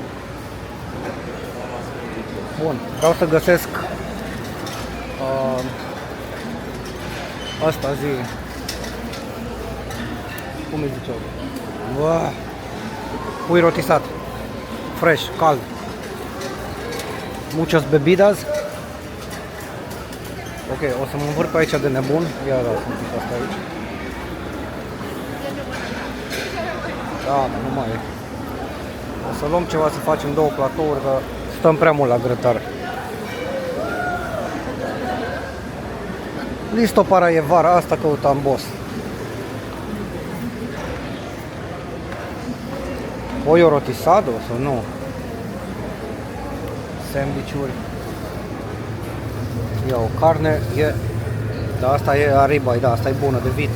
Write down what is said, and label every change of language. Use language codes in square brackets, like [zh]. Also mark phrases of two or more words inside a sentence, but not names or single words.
[ro] Bun, vreau să găsesc asta zi. Cum îi zice? Pui rotisat. Fresh, cald. [es] Muchas bebidas. [ro] Ok, o să mă învârt pe aici de nebun. Ia da, sunt asta aici. Da, nu mai e. O să luăm ceva să facem două platouri, că stăm prea mult la grătar. [es] Listo para llevar, [ro] asta căutam, boss. [es] Pollo rotisado [ro] sau nu? Sandwich-uri. Ia o carne, e... Da, asta e arriba, da, asta e bună, de vită.